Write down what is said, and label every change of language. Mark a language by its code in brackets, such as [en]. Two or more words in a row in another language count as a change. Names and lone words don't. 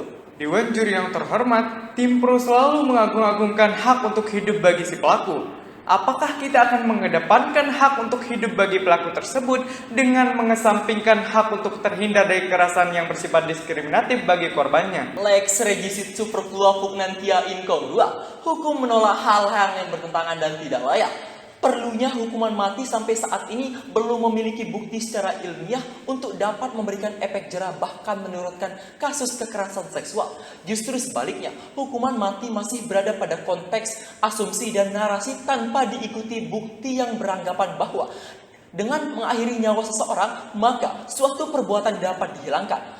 [id] Dewan Juri yang terhormat, tim pro selalu mengagung-agungkan hak untuk hidup bagi si pelaku. Apakah kita akan mengedepankan hak untuk hidup bagi pelaku tersebut dengan mengesampingkan hak untuk terhindar dari kekerasan yang bersifat diskriminatif bagi korbannya? [la] Lex regisit superflua pugnantia incongrua. [id] Hukum menolak hal-hal yang bertentangan dan tidak layak. Perlunya hukuman mati sampai saat ini belum memiliki bukti secara ilmiah untuk dapat memberikan efek jerah bahkan menurunkan kasus kekerasan seksual. Justru sebaliknya, hukuman mati masih berada pada konteks asumsi dan narasi tanpa diikuti bukti yang beranggapan bahwa dengan mengakhiri nyawa seseorang, maka suatu perbuatan dapat dihilangkan.